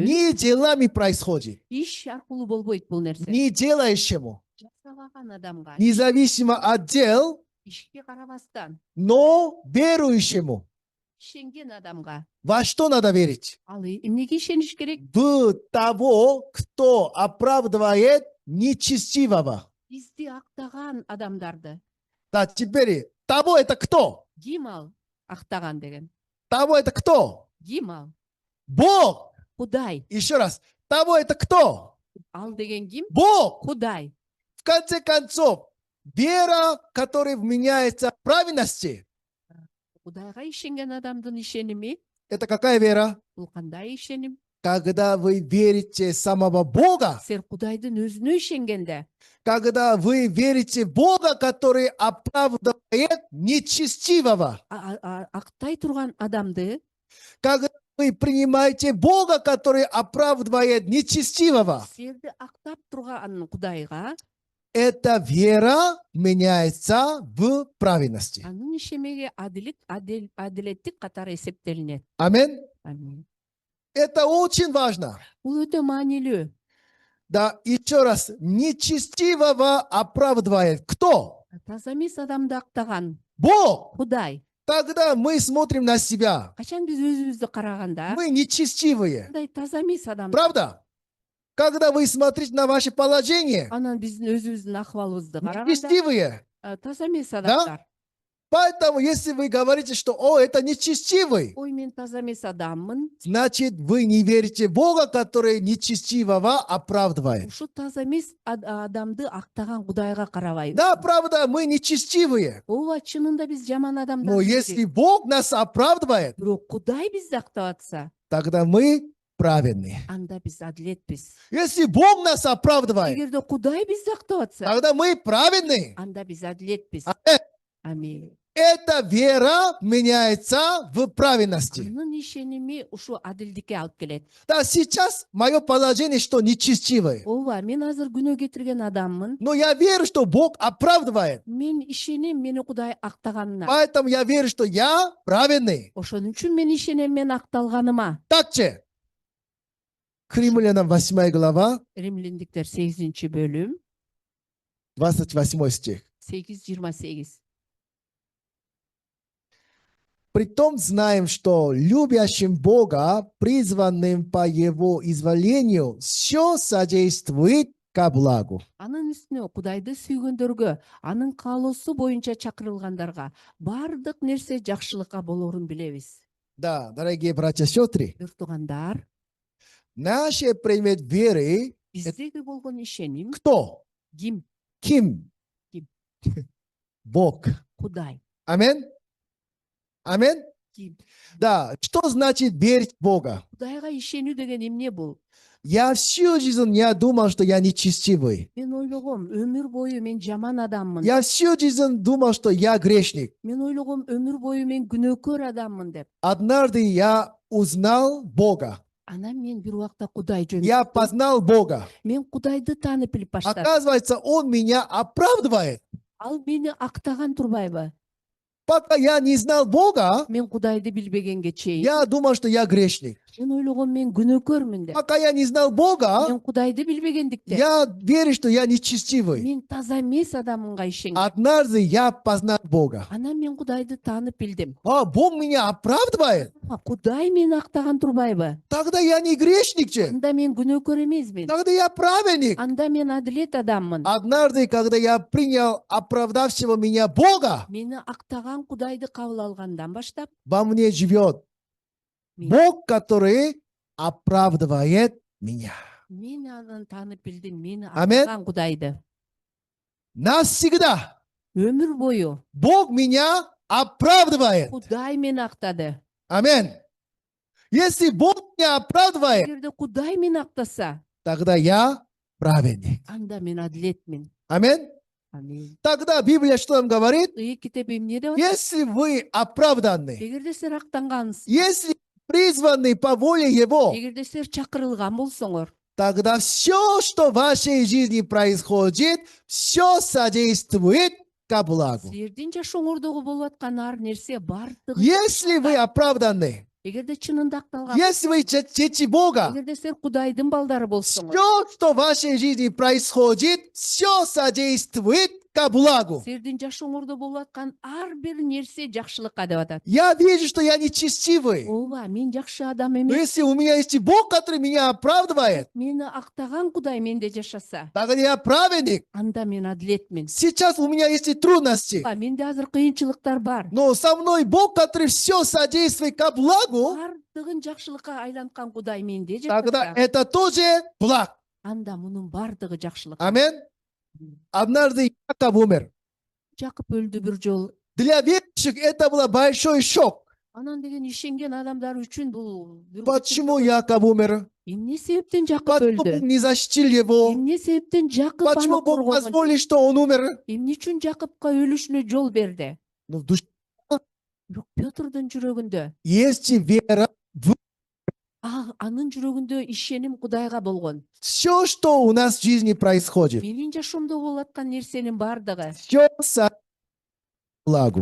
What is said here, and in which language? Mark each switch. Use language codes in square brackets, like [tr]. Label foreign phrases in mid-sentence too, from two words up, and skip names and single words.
[ru] Не делами происходит, [ky] иш аркылуу болбойт бул нерсе. [ru] не делающему, [ky] Жасабаган адамга, [ru] независимо от дел, [ky] ишке карабастан, [ru] но верующему. [ky] ишенген адамга. [ru] Во что надо верить? [ky] Ал эмнеге ишениш керек? [ru] В того, кто оправдывает нечестивого. [ky] Бизди актаган адамдарды. [ru] Да, теперь того это кто? [ky] Ким ал актаган деген? [ru] Того это кто? [ky] Ким ал? [ru] Бог. [ky] Кудай. [ru] Еще раз. Того это кто? [ky] Ал деген ким? [ru] Бог. [ky] Кудай. [ru] В конце концов, вера, которая вменяется в праведности, [ky] Кудайга ишенген адамдын ишеними [ru] это какая вера? [ky] бул кандай ишеним? [ru] Когда вы верите в самого Бога, [ky] Сен Кудайдын өзүнө ишенгенде, [ru] когда вы верите в Бога, который оправдывает нечестивого, [ky] актай турган адамды, [ru] когда вы принимаете Бога, который оправдывает нечестивого, [ky] серди актап турган Кудайга, [ru] эта вера меняется в праведности. [ky] Анын ишемеги адилеттик катары эсептелинет. [ru] Аминь. [ky] Амин. [ru] Это очень важно. [ky] Бул өтө маанилүү. [ru] Да, еще раз, нечестивого оправдывает кто? [ky] Таза эмес адамды актаган [ru] Бог. [ky] Кудай. [ru] Тогда мы смотрим на себя. [ky] Качан биз өзүбүздү караганда [ru] Мы нечестивые. [ky] мындай таза эмес адам. [ru] Правда? Когда вы смотрите на ваше положение, [ky] Анан биздин өзүбүздүн акыбалыбызды караганда [ru] нечестивые. [ky] таза эмес адамдар. [ru] Поэтому, если вы говорите, что «О, это нечестивый», [ky] Ой, мен таза эмес адаммын. [ru] значит, вы не верите в Бога, который нечестивого оправдывает. [ky] Ушу таза эмес адамды актаган Кудайга карабайбыз. [ru] Да, правда, мы нечестивые. [ky] Ооба, чынында биз жаман [ru] Но [ky] адамдар. [ru] если Бог нас оправдывает, [ky] Бирок Кудай бизди актап атса, [ru] тогда мы праведные. [ky] анда биз адилетпиз. [ru] Если Бог нас оправдывает, [ky] Эгерде Кудай бизди актап атса, [ru] тогда мы праведные. [ky] анда биз адилетпиз. Амин. [ru] Эта вера меняется в праведности. [ky] Анын ишеними ушу адилдикке алып келет. [ru] Да, сейчас мое положение, что нечестивое. [ky] Ооба, мен азыр күнөө кетирген адаммын. [ru] Но я верю, что Бог оправдывает. [ky] Мен ишенем мени Кудай актаганына. [ru] Поэтому я верю, что я праведный. [ky] Ошон үчүн мен ишенем мен акталганыма. [ru] Так же. К Римлянам 8 глава, [ky] Римляндиктер 8-бөлүм, [ru] 28 стих. [ky] 8-28. [ru] Притом знаем, что любящим Бога, призванным по Его изволению, все содействует ко благу. [ky] Анын үстүнө Кудайды сүйгөндөргө, анын каалоосу боюнча чакырылгандарга бардык нерсе жакшылыкка болорун билебиз. [ru] Да, дорогие братья и сестры, [ky] Бир туугандар, [ru] наше предмет веры [ky] биздеги болгон ишеним [ru] кто? [ky] ким? Ким? Ким? [ru] Бог. [ky] Кудай. [ru] Аминь. Аминь. [ky] Ким? [ru] Да, что значит верить в Бога? [ky] Кудайга ишенүү деген эмне бул? [ru] Я всю жизнь я думал, что я нечестивый. [ky] Мен ойлогом, өмүр бою мен жаман адаммын. [ru] Я всю жизнь думал, что я грешник. [ky] Мен ойлогом, өмүр бою мен күнөөкөр адаммын деп. [ru] Однажды я узнал Бога. [ky] Анан мен бир убакта Кудай [ru] Я [ky] жөнүндө [ru] познал Бога. [ky] мен Кудайды таанып билип баштадым. [ru] Оказывается, Он меня оправдывает. [ky] Ал мени актаган турбайбы? [ru] Пока я не знал Бога, [ky] Мен Кудайды билбегенге чейин [ru] я думал, что я грешник. [ky] мен ойлогом мен күнөөкөрмүн деп. [ru] Пока я не знал Бога, [ky] Мен Кудайды билбегендиктен [ru] я верю, что я нечестивый. [ky] мен таза эмес адамга ишенгем. [ru] Однажды я познал Бога. [ky] Анан мен Кудайды таанып билдим. [ru] А Бог меня оправдывает. [ky] Кудай мени актаган турбайбы? [ru] Тогда я не грешник же. [ky] Анда мен күнөөкөр эмесмин. [ru] Тогда я праведник. [ky] Анда мен адилет адаммын. [ru] Однажды, когда я принял оправдавшего меня Бога, [ky] Мени актаган Кудайды кабыл алгандан баштап [ru] во мне живет Бог, который оправдывает меня. [ky] мен анын таанып билдим, мени Амин. актаган Кудайды. [ru] Навсегда [ky] Өмүр бою [ru] Бог меня оправдывает. [ky] Кудай мени актады. [ru] Аминь. Если Бог меня оправдывает, [ky] Эгерде Кудай мени актаса, [ru] тогда я праведник. [ky] анда мен адилетмин. [ru] Аминь. [ky] Амин. [ru] Тогда Библия что нам говорит? [ky] Китеп эмне деп атат? [ru] Если вы оправданы, [ky] Эгерде силер актангансыз, [ru] если призваны по воле Его, [ky] эгерде силер чакырылган болсоңор, [ru] тогда все, что в вашей жизни происходит, все содействует ко благу. [ky] силердин жашооңордогу болуп аткан ар нерсе бардыгы. [ru] Если вы оправданы, [ky] Эгерде чынында акталган, [ru] если вы дети Бога, [ky] эгерде силер Кудайдын балдары болсоңор, [ru] все, что в вашей жизни происходит, все содействует ко благу. [ky] силердин жашооңордо болуп аткан ар бир нерсе жакшылыкка деп атат. [ru] Я вижу, что я нечестивый. [ky] Ооба, мен жакшы адам [ru] Но [ky] эмес. [ru] если у меня есть Бог, который меня оправдывает, [ky] Мени актаган Кудай менде жашаса, [ru] тогда я праведник. [ky] анда мен адилетмин. [ru] Сейчас у меня есть и трудности. [ky] Менде азыр кыйынчылыктар бар. [ru] Но со мной Бог, который все содействует ко благу, [ky] Бардыгын жакшылыкка айланткан Кудай менде [ru] тогда [ky] жашаса, [ru] это тоже благ. [ky] анда мунун бардыгы жакшылык. [ru] Аминь. Однажды Яков умер. [ky] Жакып өлдү бир жол. [ru] Для верующих это был большой шок. [ky] Анан деген ишенген адамдар үчүн бул [ru] Почему Яков умер? [ky] эмне себептен Жакып [ru] Почему Бог [ky] өлдү? [ru] не защитил его? [ky] Эмне себептен Жакып [ru] Почему [ky] аны [ru] Бог [ky] коргогон? [ru] позволил, что он умер? [ky] Эмне үчүн Жакыпка өлүшүнө жол берди? [ru] Но в душе [ky] Бирок Пётрдун жүрөгүндө [ru] есть вера. [ky] анын жүрөгүндө ишеним Кудайга болгон. [ru] Все, что у нас в жизни происходит, [ky] Менин жашоомдо болуп аткан нерсенин бардыгы, [ru] все благу.